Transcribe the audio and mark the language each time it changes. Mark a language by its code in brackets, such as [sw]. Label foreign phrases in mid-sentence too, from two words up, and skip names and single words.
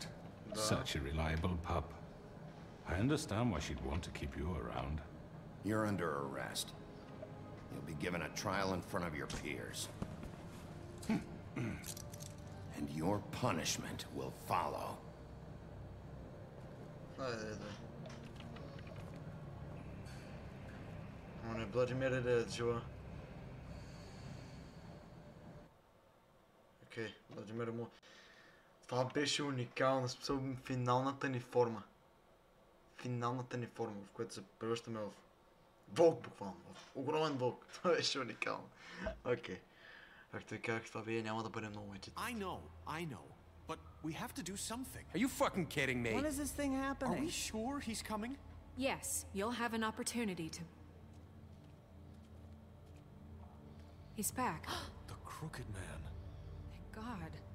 [en] Such a reliable pup. I understand why she'd want to keep you around. You're under arrest. You'll be given a trial in front of your peers. And your punishment will follow. [fr] On est bloody merde, tu vois. [bg] Окей, Владимир му. Това беше уникално, специално финалната ни форма. Финалната ни форма, в която се превръщаме в вълк буквално. В огромен вълк. Това беше уникално. Окей. Както ви казах, това вие няма да бъде много етит. [en] I know. But we have to do something. Are you fucking kidding me? When is this thing happening? Are we sure he's coming? Yes, you'll have an opportunity to... He's back. The crooked man. Thank God.